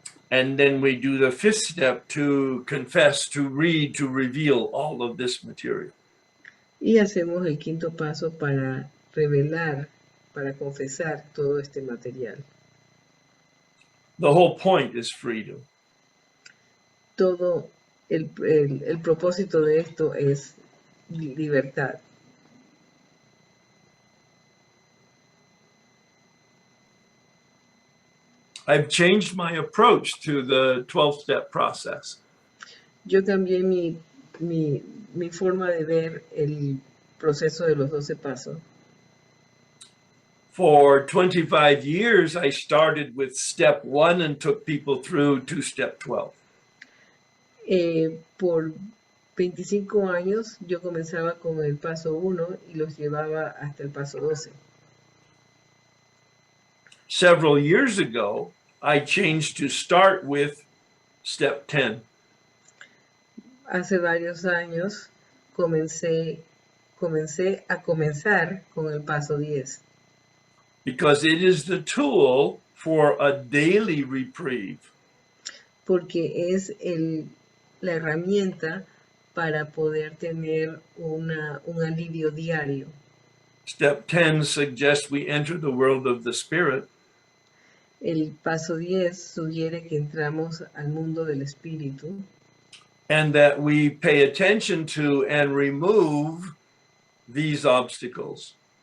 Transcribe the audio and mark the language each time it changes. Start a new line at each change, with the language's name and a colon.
English: And then we do the 5th step to confess, to read, to reveal all of this material.
Spanish: Y hacemos el 5º paso para revelar, para confesar todo este material.
English: The whole point is freedom.
Spanish: Todo el propósito de esto es libertad.
English: I've changed my approach to the 12-step process.
Spanish: Yo cambié mi forma de ver el proceso de los 12 pasos.
English: For 25 years, I started with step 1 and took people through to step 12.
Spanish: Por 25 años, yo comenzaba con el paso 1 y los llevaba hasta el paso 12.
English: Several years ago, I changed to start with step 10.
Spanish: Hace varios años comencé a comenzar con el paso 10.
English: Because it is the tool for a daily reprieve.
Spanish: porque es la herramienta para poder tener un alivio diario.
English: Step 10 suggests we enter the world of the spirit,
Spanish: El paso 10 sugiere que entramos al mundo del espíritu
English: and that we pay attention to and remove these obstacles.